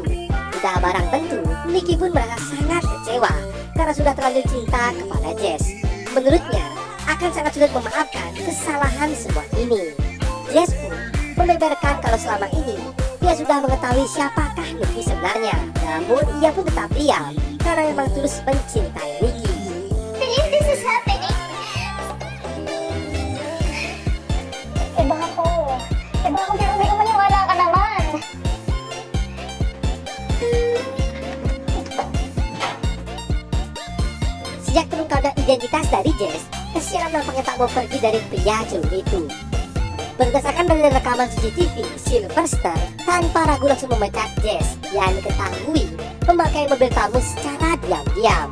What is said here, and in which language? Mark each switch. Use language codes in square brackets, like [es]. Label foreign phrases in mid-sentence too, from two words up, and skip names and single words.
[id] Sudah barang tentu, Nicky pun merasa sangat kecewa karena sudah terlanjur cinta kepada Jess. Menurutnya, akan sangat sulit memaafkan kesalahan semua ini. Jess pun membeberkan kalau selama ini dia sudah mengetahui siapakah Nicky sebenarnya. Namun ia pun tetap diam karena memang tulus mencintai Nicky. [en] This is happening. [tl] Iba ako pero hindi ko maniwala ka naman. [id] Sejak terungkapnya identitas dari Jess, kesialan nampaknya tak mau pergi dari pria culun itu. Berdasarkan dari rekaman CCTV, Sylvester tanpa ragu langsung memecat Jess yang diketahui memakai mobil tamu secara diam-diam.